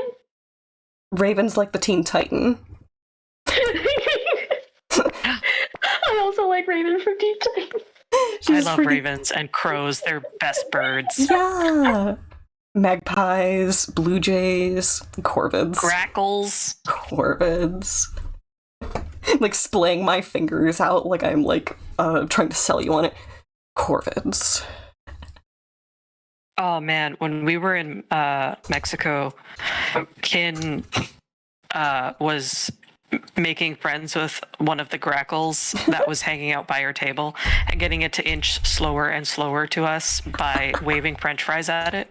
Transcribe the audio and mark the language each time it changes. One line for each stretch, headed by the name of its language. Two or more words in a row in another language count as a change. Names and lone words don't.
English: Ravens like the Teen Titan. I also like Raven from Deep Titan. I love ravens and crows. They're best birds. Yeah. Magpies, blue jays, corvids. Grackles. Corvids. Splaying my fingers out like I'm trying to sell you on it. Corvids. Oh man, when we were in Mexico, Kin was making friends with one of the grackles that was hanging out by our table and getting it to inch slower and slower to us by waving French fries at it.